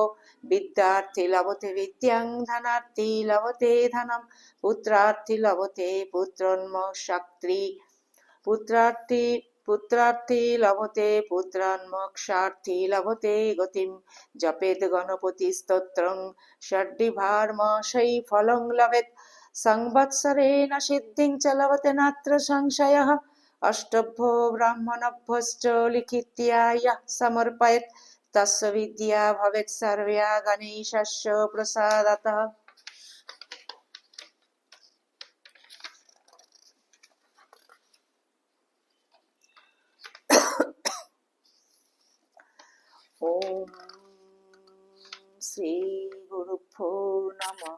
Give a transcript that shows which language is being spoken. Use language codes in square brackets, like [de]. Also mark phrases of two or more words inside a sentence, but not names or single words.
[sa] বিদ্যার্থী লভতে বিদ্যাং, ধনার্থী লভতে ধনম, পুত্রার্থী লভতে পুত্রন্মোক্ষার্থী পুত্রার্থী লভতে পুত্রান, মোক্ষার্থী লভতে গতিম। জপেদ গণপতি স্তোত্রং ষড্বিভার মাসৈ ফলং লভেত, সংবৎসরেণ সিদ্ধিং চ লভতে নাত্র সংশয়ঃ। অষ্টভ্যো ব্রাহ্মণভ্যশ্চ লিখিত্বা ইয়ঃ সমর্পয়েৎ, তস্য বিদ্যা ভবেৎ সর্বা গণেশস্য প্রসাদতঃ। ওম শ্রী গুরুভ্যো নমঃ।